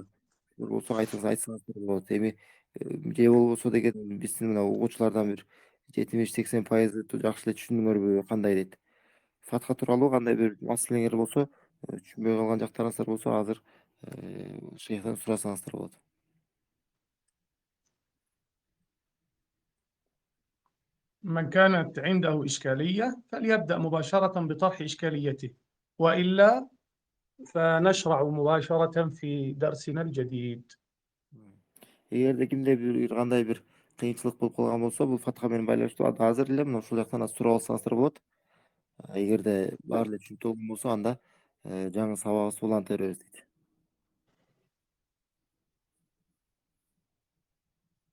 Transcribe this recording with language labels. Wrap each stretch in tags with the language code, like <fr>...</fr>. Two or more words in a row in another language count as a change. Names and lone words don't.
<ky>Болсо айтсаңыздар болот. Эми же болбосо деген биздин мына угуучулардан бир 70-80% жакшы эле түшүндүңөрбү, кандай дейт. Фатха тууралуу кандай бир маселеңер болсо, түшүнбөй калган жактарыңыздар болсо, азыр шейхтен сурасаңыздар болот.</ky> <ar>من كانت عنده إشكالية فليبدأ مباشرة بطرح إشكاليته، وإلا فنشرع مباشرة في درسنا الجديد.</ar> <ky>Эгерде кимде бир кандай бир кыйынчылык болуп калган болсо, бул фатха менен байланыштуу азыр эле мына ушул жактан суроо алсаңыздар болот. Эгерде баары эле түшүнүктүү болгон болсо, анда жаңы сабагыбызды уланта беребиз дейт.</ky>